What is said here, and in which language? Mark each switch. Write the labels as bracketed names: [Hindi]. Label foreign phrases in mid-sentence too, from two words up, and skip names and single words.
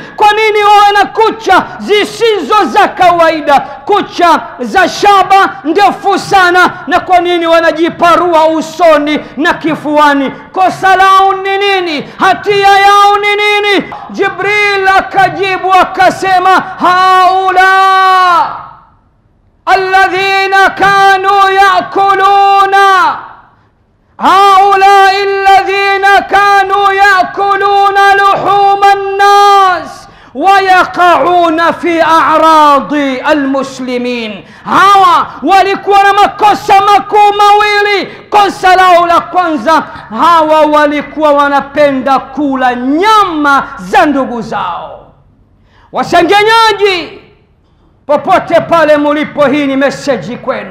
[Swahili] Kwa nini wana kucha zisizo za kawaida, kucha za shaba ndefu sana, na kwa nini wanajiparua usoni na kifuani? Kosa lao ni nini? Hatia yao ni nini? Jibril akajibu akasema, [Arabic] haula الذين كانوا يأكلون هؤلاء الذين كانوا يأكلون لحوم الناس ويقعون في أعراض المسلمين. [Swahili] hawa walikuwa na makosa makuu mawili. Kosa lao la kwanza, hawa walikuwa wanapenda kula nyama za ndugu zao. Wasengenyaji popote pale mulipo, hii ni message kwenu.